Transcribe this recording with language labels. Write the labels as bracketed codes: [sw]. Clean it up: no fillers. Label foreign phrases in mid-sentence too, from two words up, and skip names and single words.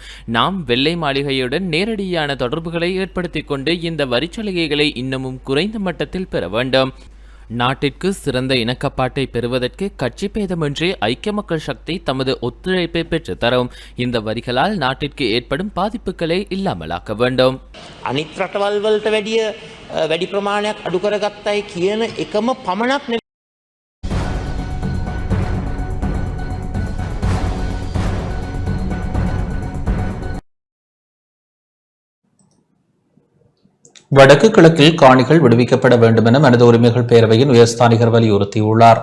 [ta] நாம் வெள்ளை மாளிகையுடன் நேரடியான தொடர்புகளை ஏற்படுத்திக் கொண்டு இந்த வரிச்சலுகைகளை இன்னமும் குறைந்த மட்டத்தில் பெற வேண்டும். நாட்டிற்கு சிறந்த இணக்கப்பாட்டை பெறுவதற்கு கட்சி பேதமின்றி ஐக்கிய மக்கள் சக்தி தமது ஒத்துழைப்பை பெற்றுத்தரும். இந்த வரிகளால் நாட்டிற்கு ஏற்படும் பாதிப்புகளை இல்லாமலாக்க வேண்டும். [si] අනිත් රටවල් වලට වැඩි ප්‍රමාණයක් අඩු කරගත්තයි කියන එකම පමණක් [ta] வடக்கு கிழக்கில் காணிகள் விடுவிக்கப்பட வேண்டும் என மனித உரிமைகள் பேரவையின் உயர்ஸ்தானிகர் வலியுறுத்தியுள்ளார்.